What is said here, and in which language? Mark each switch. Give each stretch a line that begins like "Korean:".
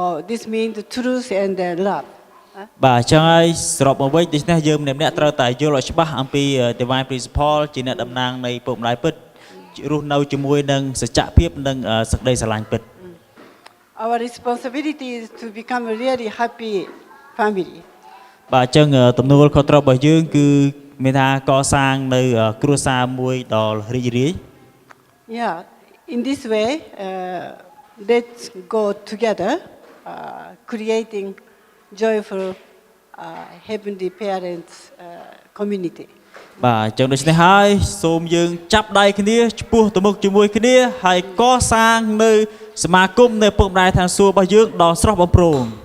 English: This means the truth and the love.
Khmer: បាទអញ្ចឹងហើយសរុបមកវិញដូច្នេះយើងម្នាក់ៗត្រូវតែយល់ឲ្យច្បាស់អំពី divine principle ជាអ្នកតំណាងនៃពុកម្ដាយពិតរស់នៅជាមួយនឹងសច្ចភាពនិងសេចក្តីស្រឡាញ់ពិត
English: Our responsibility is to become a really happy family.
Khmer: បាទអញ្ចឹងទំនួលខុសត្រូវរបស់យើងគឺមានថាកសាងនៅគ្រួសារមួយដ៏រីករាយ
English: Yeah, in this way, let's go together, creating joyful heavenly parents community.
Khmer: បាទអញ្ចឹងដូច្នេះហើយសូមយើងចាប់ដៃគ្នាឆ្ពោះទៅមុខជាមួយគ្នាហើយកសាងនៅសមាគមនៃពុកម្ដាយឋានសួគ៌របស់យើងដ៏ស្រស់បំព្រង